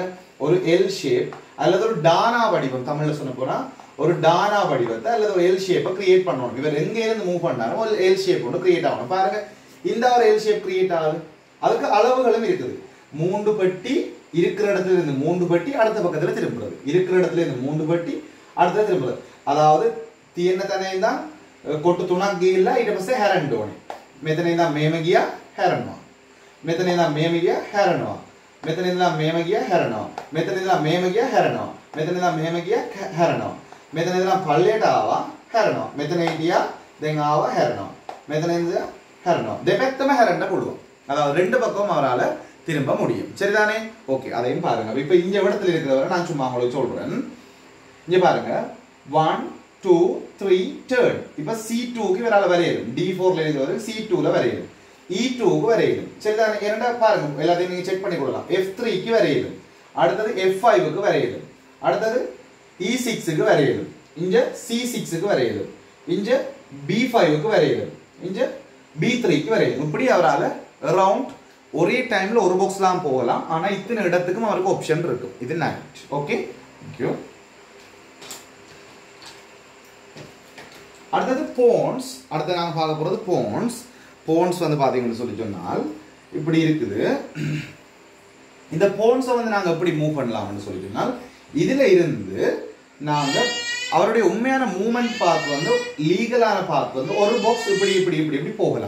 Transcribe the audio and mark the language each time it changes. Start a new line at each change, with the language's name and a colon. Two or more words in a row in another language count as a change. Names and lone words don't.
Tamil: ஒரு
English: L shape
Tamil: அல்லது ஒரு டானா வடிவம், தமிழ்ல சொன்ன போனா ஒரு டானா வடிவத்தை அல்லது ஒரு
English: L shape create
Tamil: பண்ணணும். இவர் எங்க இருந்து மூவ் பண்ணாலும் ஒரு
English: L shape
Tamil: ஒன்று கிரியேட் ஆகணும். பாருங்க, இந்த ஒரு
English: L shape create
Tamil: ஆகுது. அதுக்கு அளவுகளும் இருக்குது. 3 பட்டி இருக்கிற இடத்துல இருந்து 3 பட்டி அடுத்த பக்கத்துல திரும்புறது, இருக்கிற இடத்துல இருந்து 3 பட்டி அடுத்த திரும்புறது.
Sinhala: அதாவது තියෙන තැන ඉඳන් කොටු 3ක් ගිහිල්ලා ඊට පස්සේ හැරෙන්න ඕනේ. මෙතන ඉඳන් මෙහෙම ගියා හැරෙනවා. මෙතන ඉඳන් මෙහෙම ගියා හැරෙනවා. මෙතන ඉඳන් මෙහෙම ගියා හැරෙනවා. මෙතන ඉඳන් මෙහෙම ගියා හැරෙනවා. මෙතන ඉඳන් මෙහෙම ගියා හැරෙනවා. මෙතන ඉඳන් පල්ලයට ආවා. හැරෙනවා. මෙතන හිටියා දැන් ආවා හැරෙනවා. මෙතන ඉඳලා හැරෙනවා. දෙපැත්තම හැරෙන්න පුළුවන්.
Tamil: அதாவது ரெண்டு பக்கமும் அவரால திரும்ப முடியும். சரிதானே? ஓகே, அதையும் பாருங்க. இப்போ இந்த இடத்துல இருக்கிறவரை நான் சும்மா உங்களுக்கு சொல்றேன். இங்க பாருங்க 1 2 3 turn. இப்போ C2 க்கு இவரால வரையணும். D4 ல இருக்கிறவர் C2 ல வரையணும். E2 க்கு வரையணும். சரிதானே? இரண்டா பாருங்க. எல்லாத்தையும் நீங்க செக் பண்ணி கொடுக்கலாம். F3 க்கு வரையணும். அடுத்தது F5 க்கு வரையணும். அடுத்தது E6 க்கு வரையணும். இங்க C6 க்கு வரையணும். இங்க B5 க்கு வரையணும். இங்க B3 க்கு வரையணும். இப்படி அவரால அரவுண்ட் ஒரே டைம்ல ஒரு பாக்ஸ்லாம் போகலாம். ஆனா இத்தனை இடத்துக்கும் அவருக்கு ஆப்ஷன் இருக்கு. இது நைட். ஓகே,
English: thank you.
Tamil: அடுத்தது போன்ஸ். அடுத்து நாங்க பார்க்க போறது போன்ஸ். போன்ஸ் வந்து பாத்தீங்கன்னு சொல்லி சொன்னால் இப்படி இருக்குது. இந்த போன்ஸை வந்து நாங்க எப்படி மூவ் பண்ணலாம்னு சொல்லி சொன்னால் இதுல இருந்து நாங்க அவருடைய உண்மையான
English: movement path
Tamil: வந்து லீகலான பாத் வந்து ஒரு பாக்ஸ் இப்படி இப்படி இப்படி இப்படி போகலாம்.